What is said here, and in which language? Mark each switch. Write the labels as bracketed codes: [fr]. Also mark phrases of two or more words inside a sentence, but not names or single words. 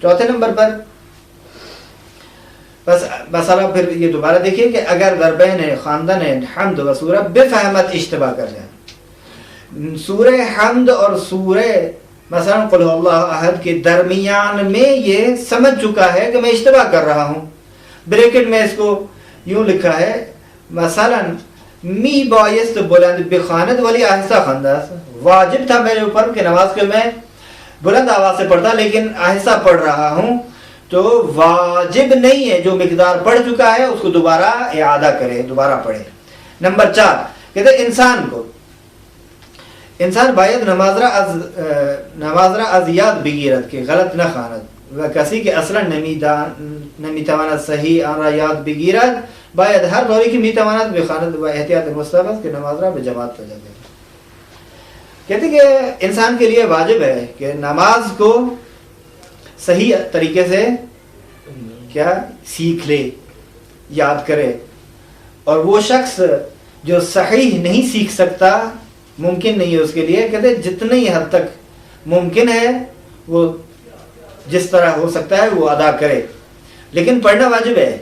[ur] چوتھے نمبر پر بس مسئلہ پھر یہ دوبارہ دیکھیے کہ اگر [fa] ضربین خواندن حمد و سورہ بے فہمت اشتباہ [ur] کر جائیں، سورہ حمد اور سورہ مثلا قل هو اللہ احد کے درمیان میں یہ سمجھ چکا ہے کہ میں اشتباہ کر رہا ہوں، بریکٹ میں اس کو یوں لکھا ہے مثلا [fa] می بایست بلند بخواند ولی آہستہ خواندہ، [ur] واجب تھا میرے اوپر کہ نماز کے میں بلند آواز سے پڑھتا لیکن آہستہ پڑھ رہا ہوں، تو واجب نہیں ہے، جو مقدار پڑھ چکا ہے اس کو دوبارہ اعادہ کرے، دوبارہ پڑھے۔ [fa] نمبر 4 [ur] کہتے ہیں [fa] انسان باید نماز را از یاد بگیرد که غلط نخواند و کسی که اصلا نمیتواند صحیح آن را یاد بگیرد باید هر طوری که میتواند بخواند و احتیاط مستحب است که نماز را به جماعت پڑھے۔ [ur] کہتے ہیں کہ انسان کے لیے واجب ہے کہ نماز کو صحیح طریقے سے کیا سیکھ لے، یاد کرے، اور وہ شخص جو صحیح نہیں سیکھ سکتا، ممکن نہیں ہے اس کے لیے، کہتے ہیں جتنی حد تک ممکن ہے وہ جس طرح ہو سکتا ہے وہ ادا کرے، لیکن پڑھنا واجب ہے۔